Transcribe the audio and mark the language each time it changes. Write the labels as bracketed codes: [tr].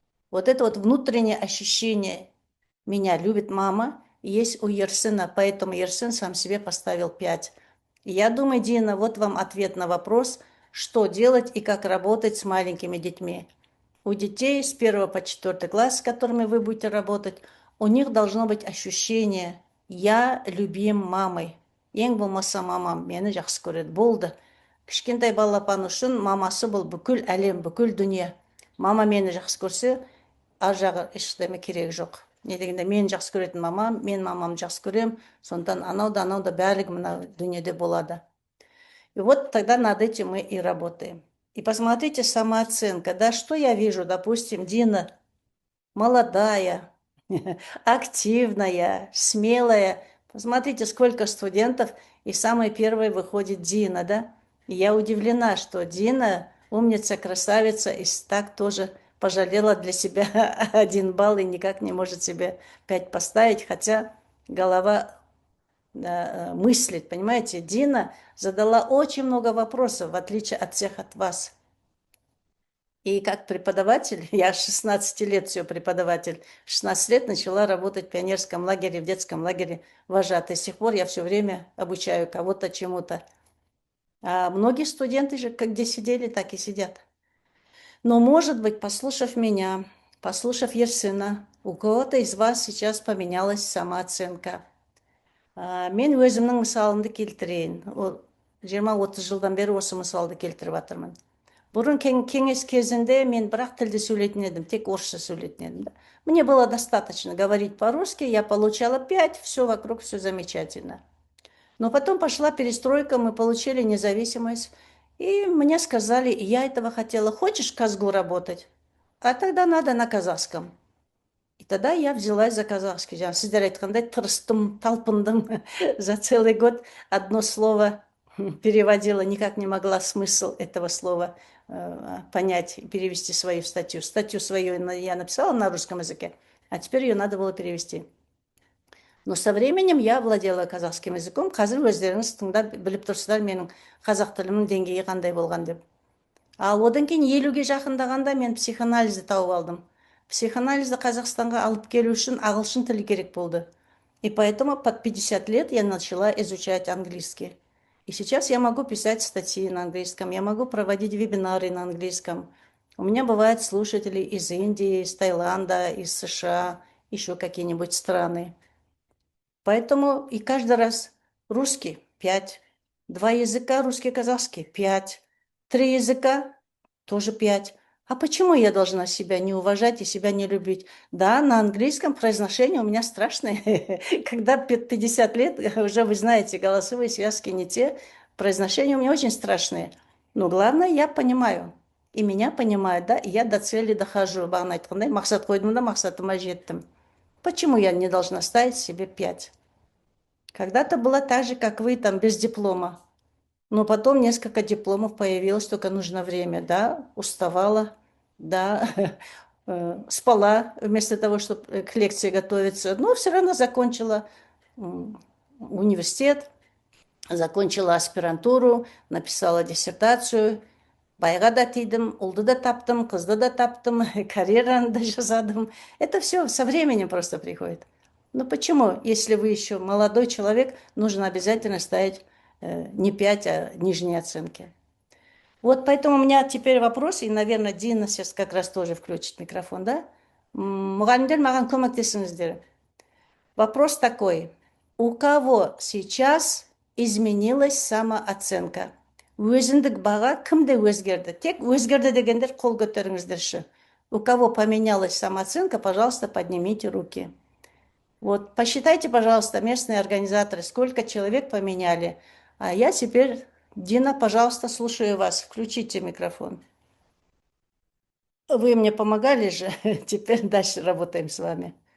[ru] Вот это вот внутреннее ощущение «меня любит мама» есть у Ерсина, поэтому Ерсин сам себе поставил 5. И я думаю, Дина, вот вам ответ на вопрос, что делать и как работать с маленькими детьми. У детей с 1 по 4 класс, с которыми вы будете работать, у них должно быть ощущение «я любим мамой». [kk] Ең болмаса мамам мені жақсы көреді, болды. Кішкентай балапан үшін мамасы бұл бүкіл әлем, бүкіл дүние. Мама мені жақсы көрсе, ар жағы ештеме керек жоқ. Не дегенде мен жақсы көретін мамам, мен мамам жақсы көрем, сондықтан анау да барлығы мына дүниеде болады. [ru] И вот тогда над этим мы и работаем. И посмотрите самооценка, да, что я вижу, допустим, Дина молодая, активная, смелая. Посмотрите, сколько студентов, и самой первой выходит Дина, да? И я удивлена, что Дина умница, красавица, и так тоже пожалела для себя 1 балл и никак не может себе 5 поставить, хотя голова мыслит, понимаете? Дина задала очень много вопросов, в отличие от всех от вас. И как преподаватель, я 16 лет все преподаватель, 16 лет начала работать в пионерском лагере, в детском лагере вожатой. С тех пор я все время обучаю кого-то чему-то. А многие студенты же, как где сидели, так и сидят. Но, может быть, послушав меня, послушав Ерсина, у кого-то из вас сейчас поменялась самооценка. [kk] Мен өзімнің мысалымды келтірейін. 20-30 жылдан бері осы мысалды келтіріп жатырмын. Бұрын кеңес кезінде мен бірақ тілде сөйлейтін едім, тек орысша сөйлейтін едім. [ru] Мне было достаточно говорить по-русски, я получала 5, все вокруг, все замечательно. Но потом пошла перестройка, мы получили независимость, и мне сказали, я этого хотела, хочешь в Казгу работать? А тогда надо на казахском. И тогда я взялась за казахский. [kk] Сіздер айтқандай тырыстым, талпындым [ru] за целый год. Одно слово переводила, никак не могла смысл этого слова понять, перевести свою статью. Статью свою я написала на русском языке, а теперь ее надо было перевести. Но со временем я владела казахским языком. [kk] Қазір өздеріңіз тыңдап біліп тұрсыздар менің қазақ тілімнің деңгейі қандай болған деп. Ал одан кейін 50-ге жақындағанда мен психоанализді тауып алдым. Психоанализді Қазақстанға алып келу үшін ағылшын тілі керек болды. [ru] И поэтому под 50 лет я начала изучать английский. И сейчас я могу писать статьи на английском, я могу проводить вебинары на английском. У меня бывают слушатели из Индии, из Таиланда, из США, еще какие-нибудь страны. Поэтому и каждый раз русский 5, 2 языка русский, казахский 5, 3 языка тоже 5. А почему я должна себя не уважать и себя не любить? Да, на английском произношение у меня страшное. Когда 50 лет, уже вы знаете, голосовые связки не те, произношение у меня очень страшное. Но главное, я понимаю. И меня понимают, да, и я до цели дохожу. [kk] Бағана айтқандай, мақсат қойдым да мақсатыма жеттім. [ru] Почему я не должна ставить себе 5? Когда-то было так же, как вы, там, без диплома. Но потом несколько дипломов появилось, только нужно время, да, уставала, да, спала вместо того, чтобы к лекции готовиться. Но все равно закончила университет, закончила аспирантуру, написала диссертацию. [kk] Байға да тидім, ұлды да таптым, қызды да таптым, карьераны да жасадым. [ru] Это все со временем просто приходит. Но почему, если вы еще молодой человек, нужно обязательно ставить не 5, а нижние оценки? Вот поэтому у меня теперь вопрос, и, наверное, Дина сейчас как раз тоже включит микрофон, да? [kk] Мұғалімдер маған көмектесіңіздер. [ru] Вопрос такой. У кого сейчас изменилась самооценка? [kk] Өзіндік баға кімде өзгерді? Тек өзгерді дегендер қол көтеріңіздерші. [ru] У кого поменялась самооценка, пожалуйста, поднимите руки. Вот, посчитайте, пожалуйста, местные организаторы, сколько человек поменяли. А я теперь, Дина, пожалуйста, слушаю вас. Включите микрофон. Вы мне помогали же, теперь дальше работаем с вами.